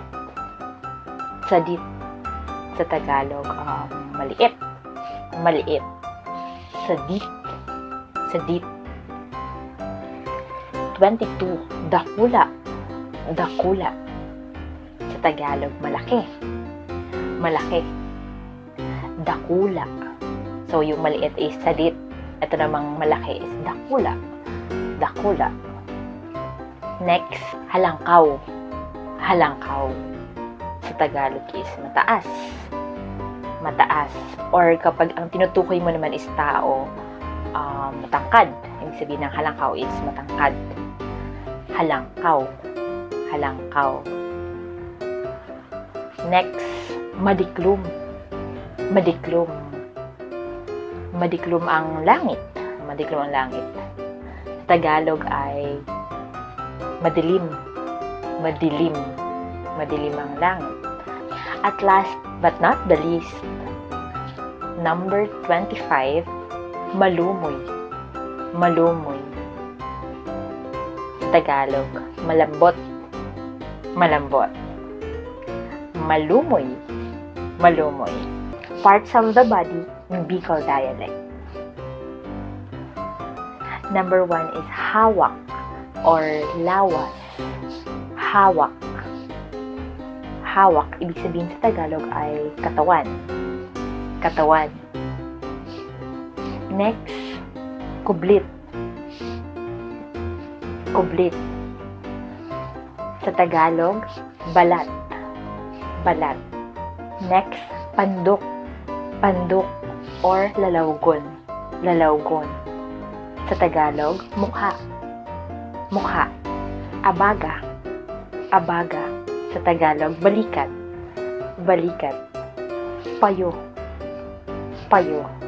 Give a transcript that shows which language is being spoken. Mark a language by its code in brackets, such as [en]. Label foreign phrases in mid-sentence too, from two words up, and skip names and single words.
[tl] Sadit. Sa Tagalog, maliit. [bik] Maliit. Sadit. Sadit. 22, dakula. [tl] Dakula. Sa Tagalog, malaki. Malaki. Dakula. So, yung maliit is sadit. Ito namang malaki is dakula. [bik] Dakula. Next, halangkaw. [tl] Halangkaw. Sa Tagalog is mataas. Mataas. Or kapag ang tinutukoy mo naman is tao, matangkad. Ibig sabihin ng halangkaw is matangkad. [bik] Halangkaw. Halangkaw. Next, madiklum. Madiklum. Madiklum ang langit. Madiklum ang langit. [tl] Sa Tagalog ay madilim. Madilim. Madilim ang langit. [en] At last but not the least, number 25, [bik] malumoy. [tl] Malumoy. Sa Tagalog, malambot. Malambot. Malumoy. [bik] Malumoy. [en] Parts of the body in Bicol dialect. Number 1 is hawak or lawas. [bik] Hawak. [tl] Hawak, ibig sabihin sa Tagalog ay katawan. Katawan. Next, kublit. Kublit. Sa Tagalog, balat. Balat. [en] Next, [bik] pandok. Pandok or lalawgon. Lalawgon. [tl] Sa Tagalog, mukha. Mukha. [bik] Abaga. Abaga. [tl] Sa Tagalog, balikat. [bik] Balikat. Payo. Payo.